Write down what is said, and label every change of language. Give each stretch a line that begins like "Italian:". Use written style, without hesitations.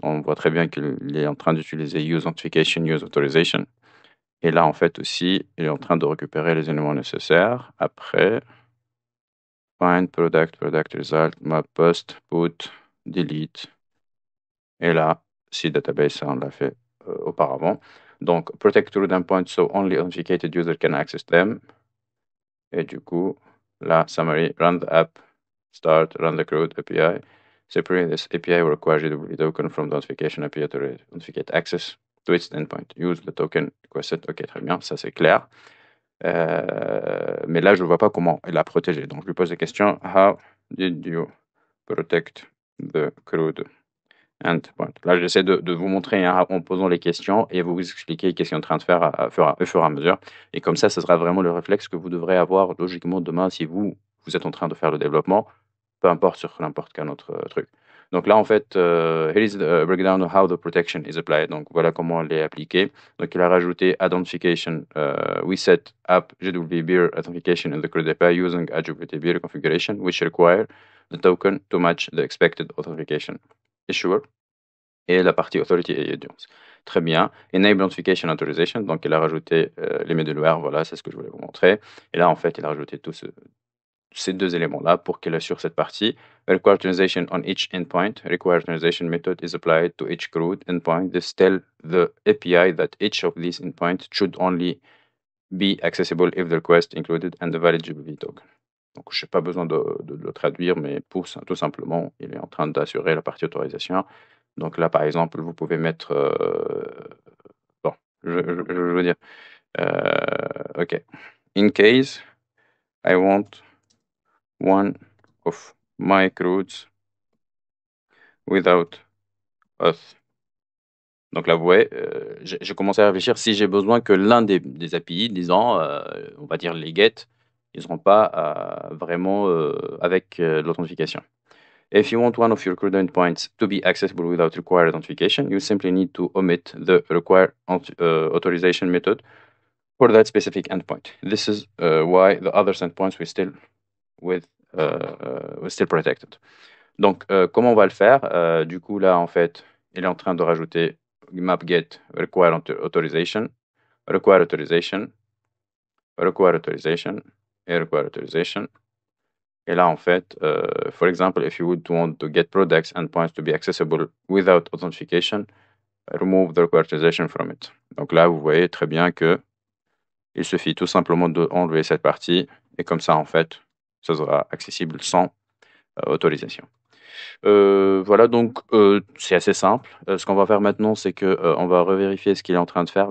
French: On voit très bien qu'il est en train d'utiliser
English: use authentication, use authorization.
French: Et là, en fait, aussi, il est en train de récupérer les éléments nécessaires.
English: Après, find product, product result, map post, put, delete. Et là, si database, ça, on l'a fait auparavant. Donc, protect root endpoint, so only authenticated user can access them.
French: Et du coup, là,
English: summary, run the app, start, run the code API. Separate this API will require JWT token from the authentication API to authenticate access to its endpoint. Use the token requested.
French: OK, très bien, ça c'est clair. Mais là, je ne vois pas comment il a protégé. Donc, je lui pose la question,
English: how did you protect the crude endpoint?
French: Là, j'essaie de vous montrer en posant les questions et vous expliquer qu'est-ce qu'il est en train de faire au fur et à mesure. Et comme ça sera vraiment le réflexe que vous devrez avoir logiquement demain si vous êtes en train de faire le développement, peu importe sur n'importe quel autre truc. Donc là, en fait,
English: here is the breakdown of how the protection is applied.
French: Donc voilà comment elle est appliquée.
English: Donc il a rajouté authentication. We set up JWT authentication in the crude API using JWT configuration, which require the token to match the expected authentication issuer
French: et la partie authority et audience. Très bien.
English: Enable authentication authorization.
French: Donc il a rajouté les middleware. Voilà, c'est ce que je voulais vous montrer. Et là, en fait, il a rajouté ces deux éléments-là pour qu'il assure cette partie.
English: Require authorization on each endpoint. Require authorization method is applied to each crude endpoint. This tell the API that each of these endpoints should only be accessible if the request included and the valid JWT token.
French: Donc, je n'ai pas besoin de le traduire, mais tout simplement, il est en train d'assurer la partie autorisation. Donc là, par exemple, vous pouvez mettre... bon, je veux dire... OK.
English: In case I want one of my crudes without auth.
French: Donc là, vous voyez, j'ai commencé à réfléchir si j'ai besoin que l'un des API, disons, on va dire les get, ils ne seront pas vraiment avec l'authentification.
English: If you want one of your CRUD endpoints to be accessible without required authentication, you simply need to omit the required authorization method for that specific endpoint. This is why the other endpoints will still protected.
French: Donc, comment on va le faire? Du coup, là, en fait, il est en train de rajouter map get require authorization, require authorization, require authorization et require authorization. Et là, en fait,
English: for example, if you would want to get products endpoints to be accessible without authentication, remove the require authorization from it.
French: Donc là, vous voyez très bien que il suffit tout simplement d'enlever cette partie et comme ça, en fait, ça sera accessible sans autorisation. Voilà, donc c'est assez simple. Ce qu'on va faire maintenant, c'est que on va revérifier ce qu'il est en train de faire.